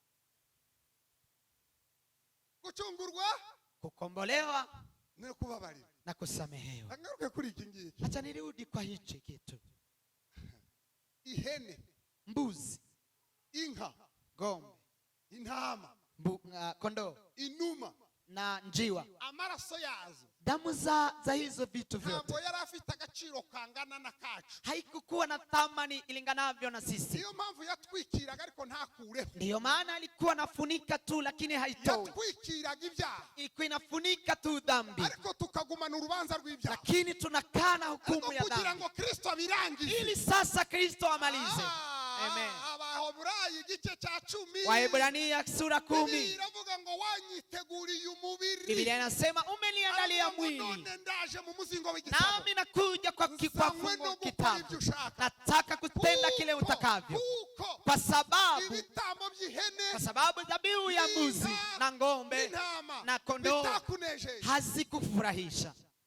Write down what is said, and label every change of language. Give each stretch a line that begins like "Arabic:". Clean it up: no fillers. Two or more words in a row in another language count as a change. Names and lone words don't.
Swahili: Kukombolewa na kusamehewa. Acha nirudi kwa hichi kitu.
Kinyarwanda: Ihene,
Swahili: mbuzi,
Kinyarwanda: inka,
Swahili: ng'ombe,
Kinyarwanda: intama,
Swahili: kondoo,
Kinyarwanda: inuma
Swahili: na njiwa.
Kinyarwanda: Amaraso yazo,
Swahili: damu za hizo vitu vyote
Kinyarwanda: ntabwo yari afite agaciro kangana na kacu.
Swahili: Haikukuwa na thamani ilinganavyo na sisi.
Kinyarwanda: Niyo mpamvu yatwikiraga ariko ntakureho.
Swahili: Ndiyo maana alikuwa anafunika tu lakini haitoi.
Kinyarwanda: Yatwikiraga ibyaha.
Swahili: Ilikuwa inafunika tu dhambi.
Kinyarwanda: Ariko tukagumana urubanza rw'ibyaha.
Swahili: Lakini tunakana hukumu ya dhambi.
Kinyarwanda: Kugira ngo Kristo abirangize.
Swahili: Ili sasa Kristo amalize. Amen.
Kinyarwanda: Abahebrayo igice cya 10.
Swahili: Waebrania sura 10.
Kinyarwanda: Iravuga ngo wanyiteguriye umubiri.
Swahili: Biblia inasema umeniandalia mwili. Nami nakuja kwa fungu kitabu. Nataka kutenda kile utakavyo. Kwa sababu dhabihu ya mbuzi na ng'ombe na kondoo hazikufurahisha.